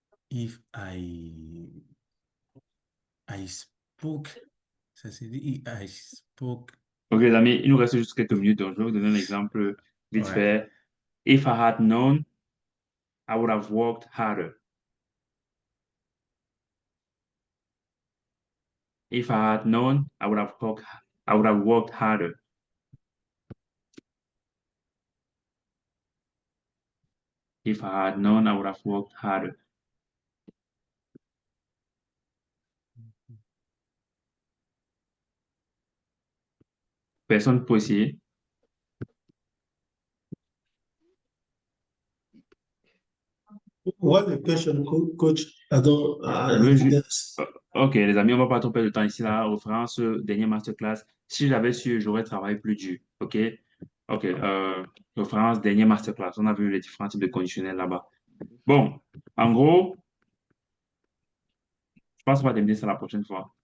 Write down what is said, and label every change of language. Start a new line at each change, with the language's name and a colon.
English: If I spoke,
French: ça se dit
English: I spoke.
French: Ok, les amis, il nous reste juste quelques minutes, donc je vais vous donner un exemple vite Ouais. fait.
English: If I had known, I would have worked harder. If I had known, I would have worked harder. If I had known, I would have worked harder.
French: Personne peut essayer.
English: What the question, coach? I don't,
French: Le ju-
English: evidence.
French: Ok, les amis, on va pas trop perdre de temps ici, la référence, dernière masterclass. Si j'avais su, j'aurais travaillé plus dur. Ok? Ok, référence, dernière masterclass. On a vu les différents types de conditionnels là-bas. Bon, en gros, je pense qu'on va terminer ça la prochaine fois.